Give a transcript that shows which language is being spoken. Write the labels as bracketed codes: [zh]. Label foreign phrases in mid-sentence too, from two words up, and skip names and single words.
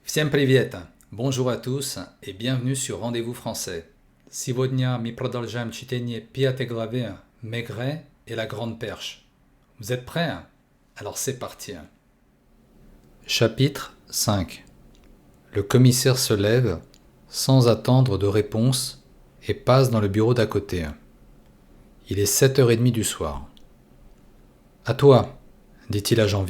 [ru] Всем привет! [fr] Bonjour à tous et bienvenue sur Rendez-vous français. [ru] Сегодня мы продолжаем чтение пятой главы Maigret et la grande perche. [fr] Vous êtes prêts? Alors c'est parti. Chapitre 5. Le commissaire se lève sans attendre de réponse et passe dans le bureau d'à côté. Il est 7h30 du soir. « À toi, dit-il à Janvier.